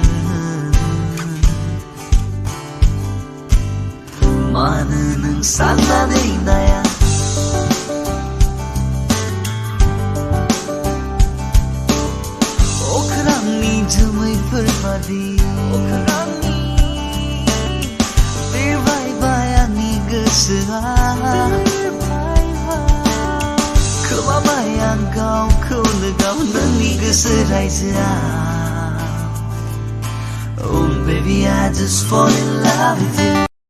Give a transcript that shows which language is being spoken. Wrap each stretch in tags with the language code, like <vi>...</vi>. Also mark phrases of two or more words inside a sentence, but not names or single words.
<brx>मानो नों साननानै नाया Ahkwrangनि jwmwiफोर badi खोमाबाय आं गावखौनो गाव नोंनि गोसो रायजोआ</brx> <en>Oh baby I just fall in love with you</en>